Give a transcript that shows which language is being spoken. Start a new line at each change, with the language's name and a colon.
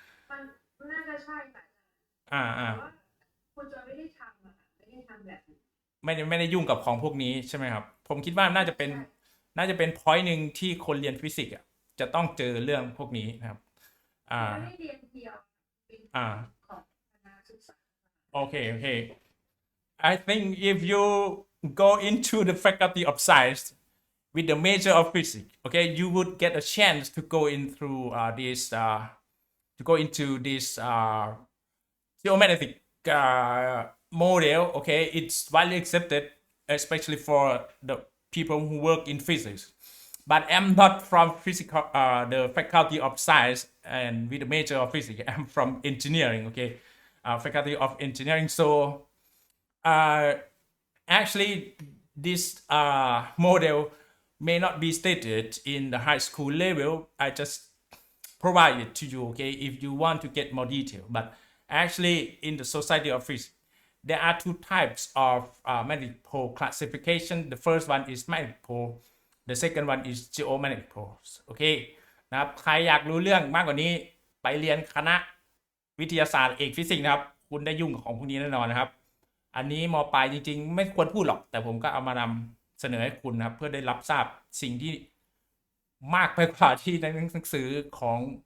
Thai: มันน่าจะใช่แต่คุณจอยไม่ได้ทำไม่ได้ทำแบบนี้ ไม่ได้ยุ่งกับของพวกนี้ใช่ไหมครับผมคิดว่าน่าจะเป็น point หนึ่งที่คนเรียนฟิสิกส์จะต้องเจอเรื่องพวกนี้นะครับ ไม่ได้เรียนเดียวของคณะศึกษา
English: โอเค I think if you go into the faculty of science with the major of physics, okay, you would get a chance to go in through this geomagnetic model. Okay, it's widely accepted, especially for the people who work in physics. But I'm not from the faculty of science and with the major of physics. I'm from engineering. Okay, faculty of engineering. So actually, this model may not be stated in the high school level. I just provide it to you, okay, if you want to get more detail. But actually, in the Society of Physics, there are two types of magnetic pole classification. The first one is magnetic pole. The second one is geomagnetic poles.
Thai: โอเคนะครับใครอยากรู้เรื่องมากกว่านี้ไปเรียนคณะวิทยาศาสตร์เอกฟิสิกส์นะครับคุณได้ยุ่งกับของพวกนี้แน่นอนนะครับอันนี้ม. ปลายจริงๆไม่ควรพูดหรอกแต่ผมก็เอามานำเสนอให้คุณนะครับเพื่อได้รับทราบสิ่งที่มากไปกว่าที่ในหนังสือของ